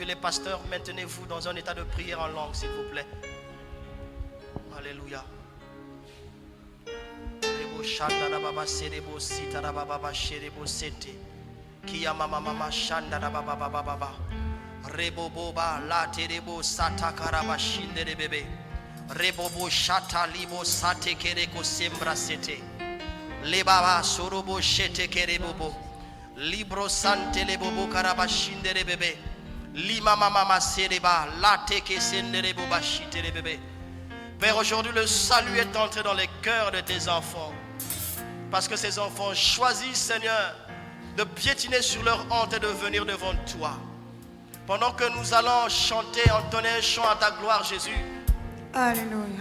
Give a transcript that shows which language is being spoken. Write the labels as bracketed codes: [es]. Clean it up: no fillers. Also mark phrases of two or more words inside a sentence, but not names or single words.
[fr] Les pasteurs, maintenez-vous dans un état de prière en langue, s'il vous plaît. Alléluia. Reboboba la terebo satakaraba shindere bebe. Rebobo shata libo sate kereko sembra sete. Lebaba sorobo shete kerebobo. Libro sante lebobo karaba shindere bebe. Lima mama sereba la teke sendere boba shitere bebe. Père, aujourd'hui le salut est entré dans les cœurs de tes enfants. Parce que ces enfants choisissent, Seigneur, de piétiner sur leur honte et de venir devant toi. Pendant que nous allons chanter, entonner un chant à ta gloire, Jésus. Alléluia.